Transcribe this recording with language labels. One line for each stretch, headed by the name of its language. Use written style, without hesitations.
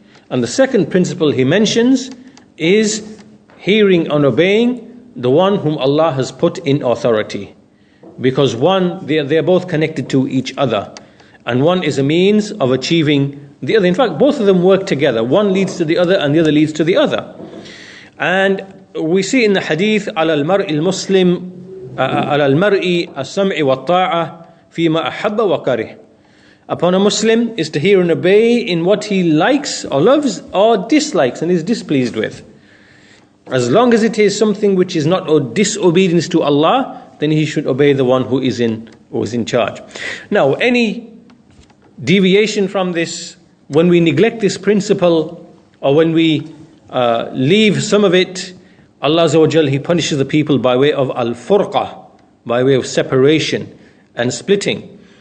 English: And the second principle he mentions is hearing and obeying the one whom Allah has put in authority. Because they're both connected to each other. And one is a means of achieving the other. In fact, both of them work together. One leads to the other and the other leads to the other. And we see in the hadith,
Arabic: على المرء المسلم على المرء السمع والطاعة فيما أحب وكره.
English: Upon a Muslim is to hear and obey in what he likes or loves or dislikes and is displeased with. As long as it is something which is not a disobedience to Allah, then he should obey the one who is in charge. Now, any deviation from this, when we neglect this principle or when we leave some of it, Allah Azza wa Jal, He punishes the people by way of al-furqa, by way of separation and splitting.